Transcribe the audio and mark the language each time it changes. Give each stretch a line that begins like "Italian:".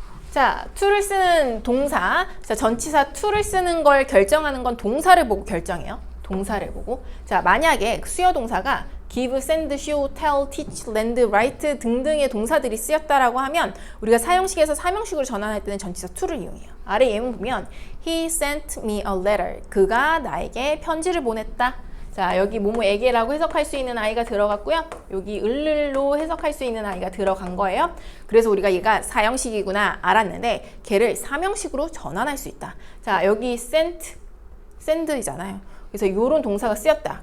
Korean: 자, to를 쓰는 동사. 자, 전치사 to를 쓰는 걸 결정하는 건 동사를 보고 결정해요. 동사를 보고. 자, 만약에 수요 동사가 give, send, show, tell, teach, lend, write 등등의 동사들이 쓰였다라고 하면 우리가 사형식에서 삼형식으로 전환할 때는 전치사 to를 이용해요. 아래 예문 보면
English: he sent me a letter.
Korean: 그가 나에게 편지를 보냈다. 자, 여기 뭐뭐에게라고 해석할 수 있는 아이가 들어갔고요. 여기 을로 해석할 수 있는 아이가 들어간 거예요. 그래서 우리가 얘가 사형식이구나 알았는데 걔를 삼형식으로 전환할 수 있다. 자, 여기 send이잖아요. 그래서 이런 동사가 쓰였다.